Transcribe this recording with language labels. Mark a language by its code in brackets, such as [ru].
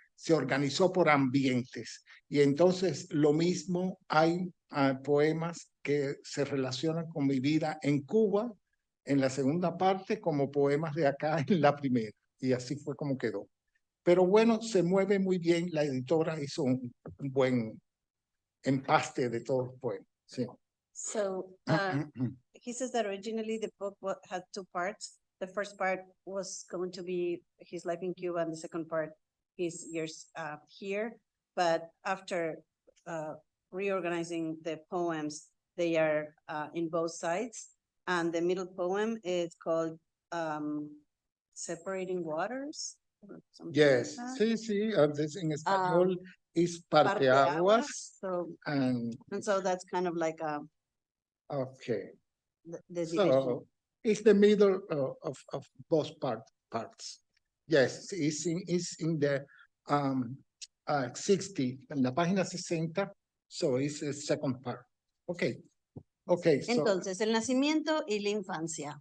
[es] se organizó por ambientes. Y entonces lo mismo hay poemas que se relacionan con mi vida en Cuba, en la segunda parte, como poemas de acá en la primera. Y así fue como quedó. Pero bueno, se mueve muy bien. La editora hizo un buen empaste de todos los poemas. Sí. [en] So he says that originally the book had two parts. The first part was going to be his life in Cuba, and the second part, his years here. But after reorganizing the poems, they are in both sides. And the middle poem is called Separating Waters. [es] Yes, sí, sí, en español es Parteaguas. [en] So, and so that's kind of like okay. the division. So it's the middle of both parts. Yes, it's in the 60, [es] en la página 60, [en] so it's the second part. Okay. Okay, so [es] Entonces, el nacimiento y la infancia.